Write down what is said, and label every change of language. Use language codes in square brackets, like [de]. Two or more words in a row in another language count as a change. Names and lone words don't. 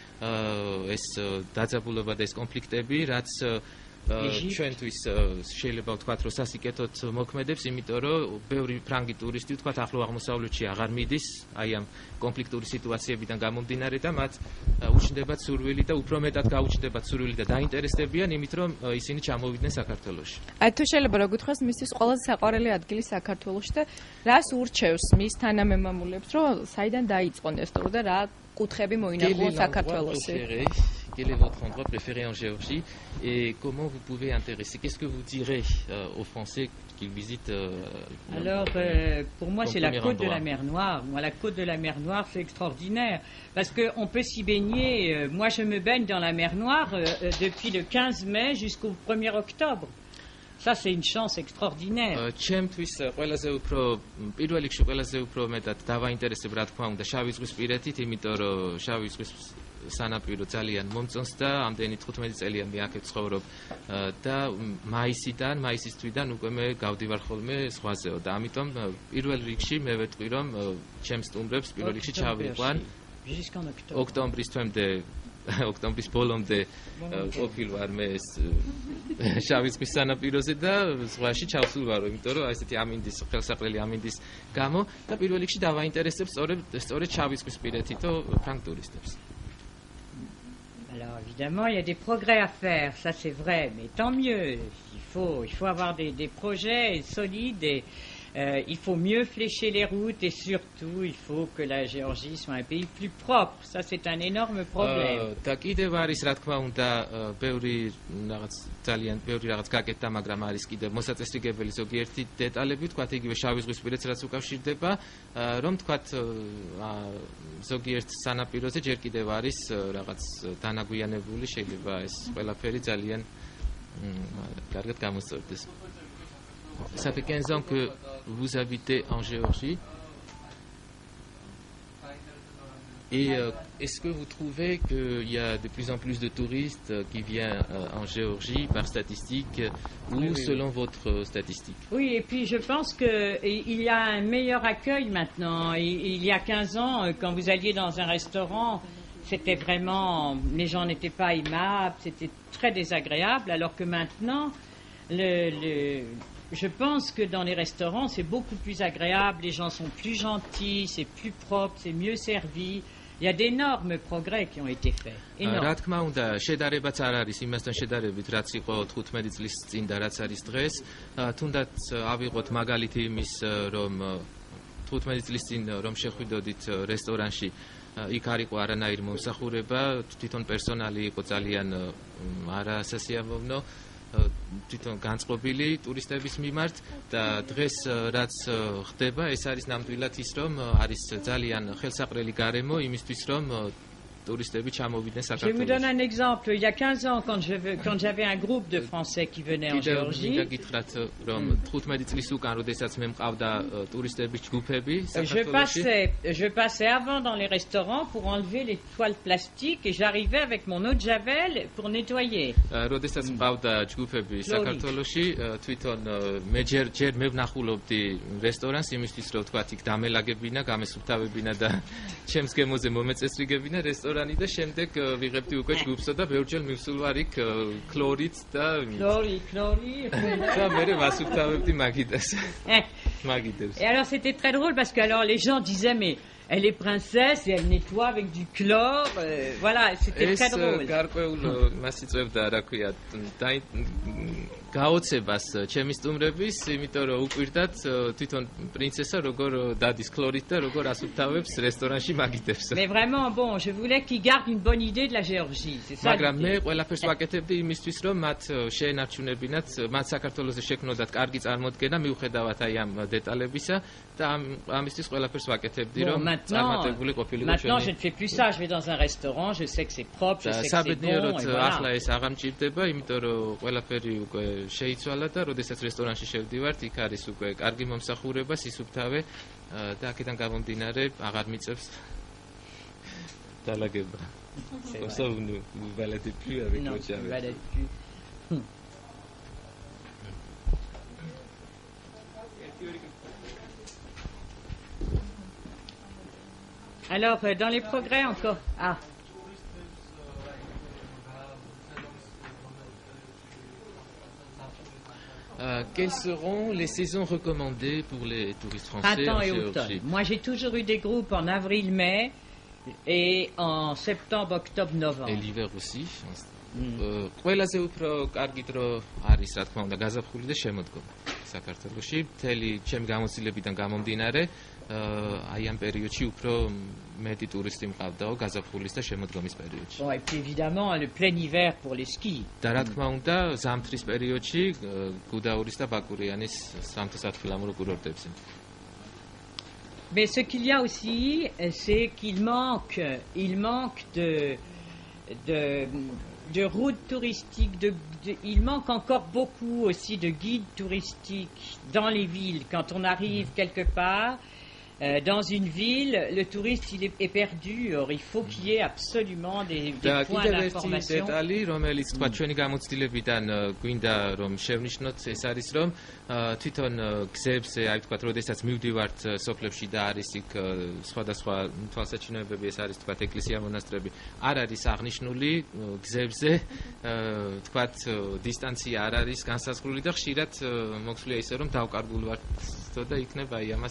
[ka] ეს დაძაბულობა და ეს კონფლიქტები რაც ჩვენთვის შეიძლება ვთქვათ რომ სასიკეთოდ მოქმედებს, იმიტომ რომ ბევრი ფრანგი ტურისტი ვთქვათ ახლო აღმოსავლეთში აღარ მიდის აი ამ კონფლიქტური სიტუაციებიდან გამომდინარე და მათ უჩნდებათ სურვილი და უფრო მეტად გაუჩნდებათ სურვილი და დაინტერესდებიან იმით რომ ისინი ჩამოვიდნენ საქართველოში. აი თუ შეიძლება რა გითხრას მისთვის ყველაზე საყვარელი ადგილი საქართველოში და რას ურჩევს მის თანამემამულებს რომ საიდან დაიწყონ ეს ტური და რა კუთხები მოინახულონ საქართველოში? [fr] Quel est votre endroit préféré en Géorgie et comment vous pouvez intéresser? Qu'est-ce que vous direz aux Français qui visitent Alors, pour moi, c'est la côte de la mer Noire. Moi, la côte de la mer Noire, c'est extraordinaire parce qu'on peut s'y baigner. Moi, je me baigne dans la mer Noire depuis le 15 mai jusqu'au 1er octobre. Ça, c'est une chance extraordinaire. [ka] ჩემთვის ყველაზე უფრო პირველ რიგში ყველაზე უფრო მეტად დავაინტერესებ რა თქმა უნდა შავი ზღვის პირეთით, იმიტომ რომ შავი ზღვის სანაპირო ძალიან მომწონს და ამდენი 15 წელია მე აქ ვცხოვრობ და მაისის თვიდან უკვე მე გავდივარ ხოლმე ზღვაზეო და ამიტომ პირველ რიგში მე ვეტყვი რომ ჩემს სტუმრებს პირველ რიგში ჩავიყვან ოქტომბრის თვემდე ოქტომბრის ბოლომდე ყოფილ ვარ მე შავი ზღვის სანაპიროზე და ზღვაში ჩავსულ ვარო, იმიტომ რომ ესეთი ამინდის ხელსაყრელი ამინდის გამო და პირველ რიგში დავაინტერესებს სწორედ შავი ზღვის პირეთითო ფრანგ ტურისტებს. [fr] Alors évidemment, il y a des progrès à faire, ça c'est vrai, mais tant mieux. Il faut avoir des projets solides et il faut mieux flécher les routes et surtout il faut que la Géorgie soit un pays plus propre. Ça c'est un énorme problème. [ka] და კიდევ არის რა თქმა უნდა ბევრი რაღაც გაკეთდა, მაგრამ არის კიდევ მოსაწესრიგებელი ზოგიერთი დეტალები, თქვათ იგივე შავი ზღვის პირეთს რაც უკავშირდება, რომ თქვათ ზოგიერთ სანაპიროზე ჯერ კიდევ არის რაღაც დანაგვიანებული, შეიძლება ეს ყველაფერი ძალიან კარგად გამოსწორდეს. [fr] Ça fait 15 ans que vous habitez en Géorgie. Et est-ce que vous trouvez qu'il y a de plus en plus de touristes qui viennent en Géorgie par statistique ou selon votre statistique? Oui, et puis je pense qu'il y a un meilleur accueil maintenant. Il y a 15 ans, quand vous alliez dans un restaurant, c'était vraiment... Les gens n'étaient pas aimables, c'était très désagréable, alors que maintenant, je pense que dans les restaurants, c'est beaucoup plus agréable, les gens sont plus gentils, c'est plus propre, c'est mieux servi. Il y a d'énormes progrès qui ont été faits. [ka] რა თქმა უნდა, შედარებაც არ არის იმასთან შედარებით, რაც იყო 15 წლის წინ და რაც არის დღეს. თუნდაც ავიღოთ მაგალითი იმის, რომ 15 წლის წინ რომ შეხვიდოდით რესტორანში იქ არ იყო არანაირი მომსახურება, თვითონ პერსონალი იყო ძალიან არასასიამოვნო, თვითონ განწყობილი ტურისტების მიმართ და დღეს რაც ხდება, ეს არის ნამდვილად ის, რომ არის ძალიან ხელსაყრელი გარემო იმისთვის, რომ touristes [fr] Je vous donne un exemple. Il y a 15 ans, quand j'avais un groupe de Français qui venaient en Géorgie, je passais avant dans les restaurants pour enlever les toiles plastiques et j'arrivais avec mon eau de javel pour nettoyer. [ka] რესტორანი და შემდეგ ვიღებდი უკვე ჯგუფსა და ბევრჯერ მივსულ ვარ იქ ქლორით და და მე ვასუფთავებდი მაგიდას. [fr] Et alors c'était très drôle parce que alors les gens disaient mais elle est princesse et elle nettoie avec du chlore. Voilà, c'était très drôle. [ka] გარკვეულ მასიწევდა რა ქვია გაოცებას ჩემი სტუმრების, იმიტომ რომ უკვირდათ თვითონ პრინცესა როგორ დადის ქლორით და როგორ ასუფთავებს რესტორანში მაგიდებს. [fr] Mais vraiment bon, je voulais qu'ils gardent une bonne idée de la Géorgie, c'est ça. [ka] მაგრამ მე ყველაფერს ვაკეთებდი იმისთვის, რომ მათ შეენარჩუნებინათ, მათ საქართველოსზე შექმნოდათ კარგი წარმოდგენა, მიუხედავად აი ამ დეტალებისა და ამისთვის ყველაფერს ვაკეთებდი, რომ წარმატებული ყოფილიყო ჩვენი. [fr] Maintenant, je ne fais plus ça, je vais dans un restaurant, je sais que c'est propre, je sais que c'est bon et voilà. [ka] ახლა ეს აღარ მჭირდება, იმიტომ რომ ყველაფერი უკვე შეიცვალა და როდესაც რესტორანში შევდივართ, იქ არის უკვე კარგი მომსახურება, სისუფთავე და აქედან გამომდინარე აღარ მიწევს დალაგება. [fr] Ça vous ne vous baladez plus avec votre javel. Non, je ne balade plus. Alors, dans les progrès encore. Ah. Quelles seront les saisons recommandées pour les touristes français Printemps et automne. Moi, j'ai toujours eu des groupes en avril-mai et en septembre, octobre, novembre. Et l'hiver aussi. [ka] ყველაზე უფრო კარგი დრო არის, რა თქმა უნდა, გაზაფხული და შემოდგომა საქართველოში. მთელი ჩემი გამოცდილებიდან გამომდინარე, აი ამ პერიოდში უფრო მეტი ტურისტი მყავდაო გაზაფხულის და შემოდგომის პერიოდში. [fr] Bon, et puis évidemment, le plein hiver pour les skis. [ka] და რა თქმა უნდა, ზამთრის პერიოდში გუდაურის და ბაკურიანის სამთო-სათხილამურო კურორტებზე. [fr] Mais ce qu'il y a aussi, c'est qu'il manque de routes touristiques, il manque encore beaucoup aussi de guides touristiques dans les villes. Quand on arrive quelque part, dans une ville, le touriste il est perdu. Or, il faut qu'il y ait absolument des points d'information. [ka] რომელიც თქვა ჩვენი გამოცდილებიდან გვინდა რომ შევნიშნოთ ეს არის რომ თვითონ გზებზე აი თქვა როდესაც მივდივართ სოფლებში და არის იქ სხვადასხვა თვალსაჩინოებები ეს არის თქვა ეკლესია მონასტრები არ არის აღნიშნული გზებზე თქვა დისტანცია არ არის განსაზღვრული და ხშირად მოხსულია ისე რომ დავკარგული ვართ და იქნება აი ამას.